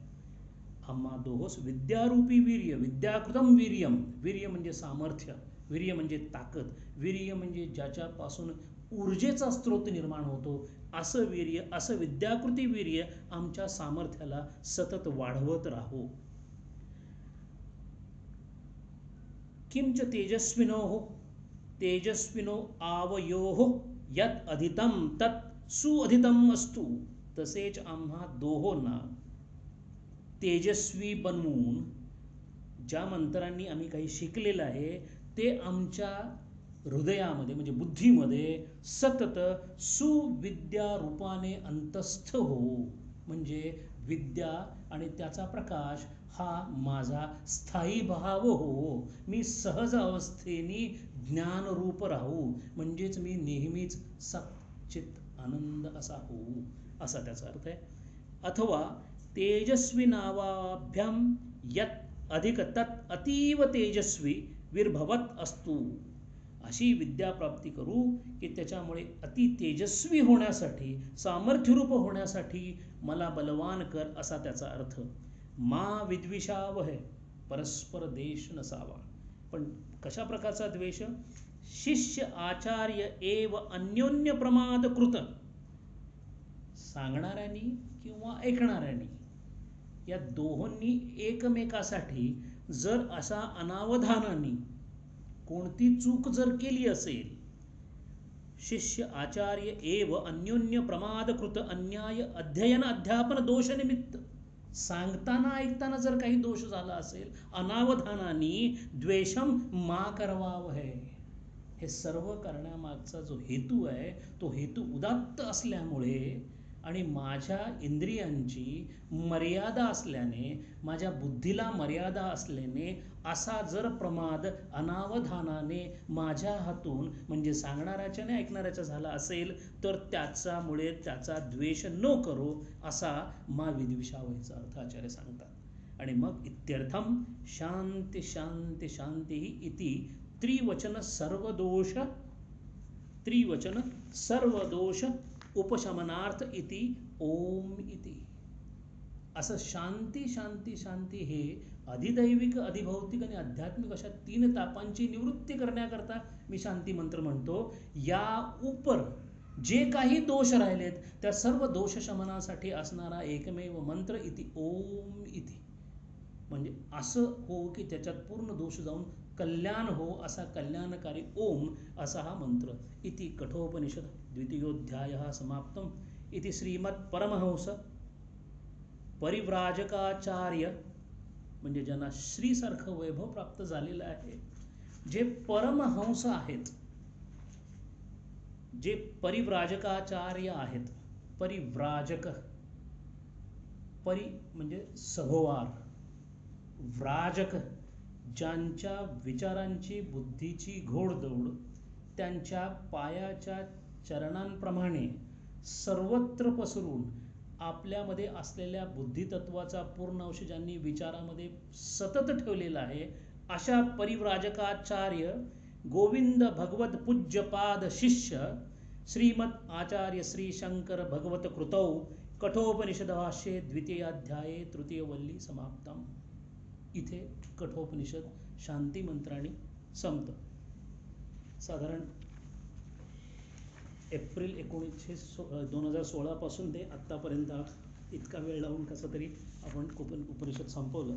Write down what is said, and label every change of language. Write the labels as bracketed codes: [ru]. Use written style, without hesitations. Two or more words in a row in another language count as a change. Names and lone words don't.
[mr] आम्हा दोहोस विद्यारूपी वीर्य, [sa] विद्याकृतम वीर्यम. [mr] वीर्य म्हणजे सामर्थ्य, वीर्य म्हणजे ताकद, वीर्य म्हणजे ज्याच्यापासून ऊर्जेचा स्रोत निर्माण होतो, असं वीर्य, असं विद्याकृती वीर्य आमच्या सामर्थ्याला सतत वाढवत राहो. [sa] किंच तेजस्विनो तेजस्विनो आवयोः यत् अधितम तत् सुअधितम असतु. [mr] तसेच आम्हा दोहोंना तेजस्वी बनवून, ज्या मंत्रांनी आम्ही काही शिकलेलं आहे ते आमच्या हृदयामध्ये म्हणजे बुद्धीमध्ये सतत सुविद्या रूपाने अंतस्थ हो. म्हणजे विद्या आणि त्याचा प्रकाश हा माझा स्थायी भाव हो. मी सहज अवस्थेने ज्ञानरूप राहू, म्हणजेच मी नेहमीच सच्चित आनंद असा होऊ, असा त्याचा अर्थ आहे. [sa] अथवा तेजस्वी नावाभ्याम यत् अधिक तत् अतीव तेजस्वी विर्भवत असतु. [mr] अशी विद्याप्राप्ती करू की त्याच्यामुळे अति तेजस्वी होण्यासाठी, सामर्थ्यरूप होण्यासाठी मला बलवान कर, असा त्याचा अर्थ. [sa] मा विद्विषावह, [mr] परस्पर द्वेष नसावा. पण कशा प्रकारचा द्वेष? [sa] शिष्य आचार्य एव अन्योन्य प्रमाद कृत. [mr] सांगणाऱ्यांनी किंवा ऐकणाऱ्यांनी या दोहोंनी एकमेकासाठी जर असा अनावधानाने कोणती चूक जर केली असेल, [sa] शिष्य आचार्य एव अन्योन्य प्रमादकृत अन्याय अध्ययन अध्यापन दोष निमित्त, [mr] सांगताना ऐकताना जर काही दोष झाला असेल, अनावधानाने [sa] द्वेषम मा करवावहै. [mr] हे सर्व करण्यामागचा जो हेतू आहे, तो हेतू उदात्त असल्यामुळे आणि माझ्या इंद्रियांची मर्यादा असल्याने, माझ्या बुद्धीला मर्यादा असल्याने असा जर प्रमाद अनावधानाने माझ्या हातून म्हणजे सांगणाऱ्याच्या आणि ऐकणाऱ्याचा झाला असेल तर त्याच्यामुळे त्याचा द्वेष न करो असा मा विद्विषावयाचा अर्थ आचार्य सांगतात. आणि मग [sa] इत्यर्थम शांती शांती शांती इति त्रिवचन सर्वदोष उपशमनार्थ इति ओम इति. [mr] असं [sa] शांती शांती शांती [mr] हे अधिदैविक, अधिभौतिक आणि आध्यात्मिक अशा 3 तापांची निवृत्ती करण्याकरता मी शांती मंत्र म्हणतो. या उपर जे काही दोष राहिलेत त्या सर्व दोष शमनासाठी असणारा एकमेव मंत्र [sa] इति ओम इति. [mr] म्हणजे असं हो की त्याच्यात पूर्ण दोष जाऊन कल्याण हो असा कल्याणकारी ओम असा हा मंत्र. [sa] इति कठोपनिषद द्वितीयोध्यायः समाप्तम. इति श्रीमत् परमहंस परिव्राजकाचार्य [mr] म्हणजे ज्यांना श्रीसारखं वैभव प्राप्त झालेलं आहे, जे परमहंस आहेत, जे परिव्राजकाचार्य आहेत. परिव्राजक, परि म्हणजे सभोवार, व्राजक ज्यांच्या विचारांची बुद्धीची घोडदौड त्यांच्या पायाच्या चरणांप्रमाणे सर्वत्र पसरून आपल्यामध्ये असलेल्या बुद्धितत्वाचा पूर्ण अंश ज्यांनी विचारामध्ये सतत ठेवलेला आहे, अशा [sa] परिव्राजकाचार्य गोविंद भगवत पूज्यपाद शिष्य श्रीमद आचार्य श्री शंकर भगवत कृतौ कठोपनिषद भाष्ये द्वितीयाध्याये तृतीयवल्ली समाप्तम. [mr] इथे कठोपनिषद शांती मंत्राने संपतं. साधारण एप्रिल 2016 पासून ते आत्तापर्यंत इतका वेळ लावून कसं तरी आपण उपनिषद संपवलं.